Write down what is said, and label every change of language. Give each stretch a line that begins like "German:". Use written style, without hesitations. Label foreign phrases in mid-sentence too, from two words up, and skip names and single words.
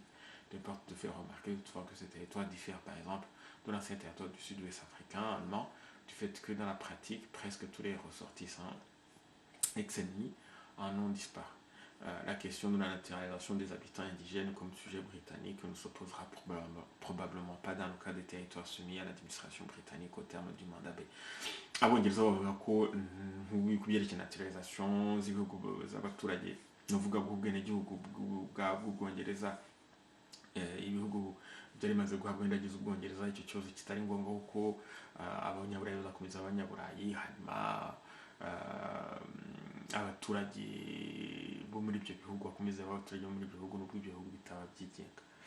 French: L'important de faire remarquer toutefois que ces territoires diffèrent par exemple de l'ancien territoire du sud-ouest africain allemand, du fait que dans la pratique, presque tous les ressortissants ex-ennemis en ont disparu. La question de la naturalisation des habitants indigènes comme sujet britannique ne s'opposera probablement pas dans le cas des territoires soumis à l'administration britannique au terme du mandat B.
Kinyarwanda: Abongereza bavuga ko kubyerekeye naturalisation z'ibihugu z'abaturage n'uvuga bw'ubwenegihugu bw'Ubwongereza, ibihugu byari bimaze guhabwa indagizo Ubwongereza, icyo kibazo kitari ngombwa kuko abanyaburayi bazakomeza abanyaburayi, hanyuma abaturage bo muri ibyo bihugu bakomeza abaturage bo muri ibyo bihugu n'ubwo ibyo bihugu bitaba byigenga.